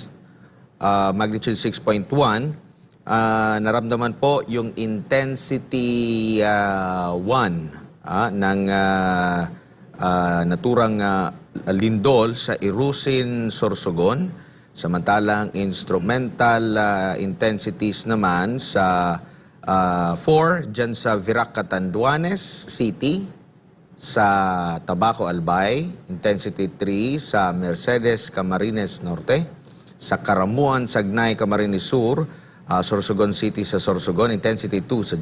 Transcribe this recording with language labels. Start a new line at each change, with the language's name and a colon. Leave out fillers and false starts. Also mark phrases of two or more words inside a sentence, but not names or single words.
Filipino: Magnitude 6.1. Naramdaman po yung intensity 1 ng naturang lindol sa Irusin, Sorsogon. Samantalang
English: instrumental intensities
Filipino: naman sa 4 dyan sa Virac, Catanduanes City, sa Tabaco, Albay, intensity 3 sa Mercedes, Camarines Norte, sa Karamuan, Sagnay, Camarines Sur, Sorsogon City sa Sorsogon, intensity 2 sa